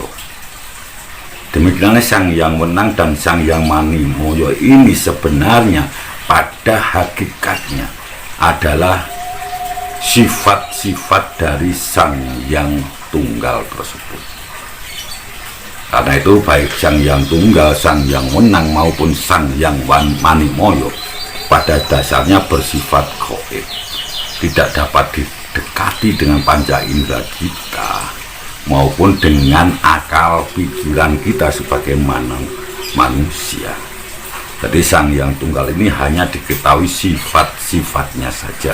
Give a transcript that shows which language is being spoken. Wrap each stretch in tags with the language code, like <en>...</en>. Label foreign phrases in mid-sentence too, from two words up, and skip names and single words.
<id>Demikianlah Sang Yang Wenang dan Sang Yang Manimoyo ini sebenarnya pada hakikatnya adalah sifat-sifat dari Sang Hyang Tunggal tersebut. Karena itu baik Sang Hyang Tunggal, Sang Hyang Wenang maupun Sang Hyang Manimoyo pada dasarnya bersifat gaib, tidak dapat didekati dengan panca indera kita maupun dengan akal pikiran kita sebagai manusia. Jadi Sang Hyang Tunggal ini hanya diketahui sifat-sifatnya saja.</id>